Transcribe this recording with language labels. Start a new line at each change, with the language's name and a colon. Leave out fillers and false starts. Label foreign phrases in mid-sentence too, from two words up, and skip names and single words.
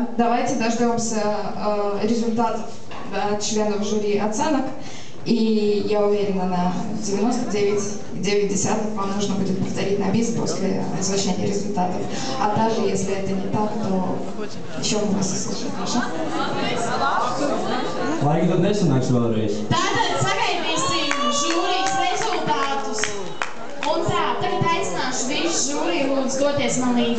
Russian: Давайте дождемся результатов, да, членов жюри оценок, и я уверена, на 99,9 вам нужно будет повторить на бис после озвучения результатов. А даже если это не так, то еще мы вас услышим, хорошо?
Latvian: Laika tad nesanāks vēlreiz. Tātad sagaidīsim žūrijas rezultātus. Un tā, tagad aicināšu visu žūriju lūdzu doties man līdzi.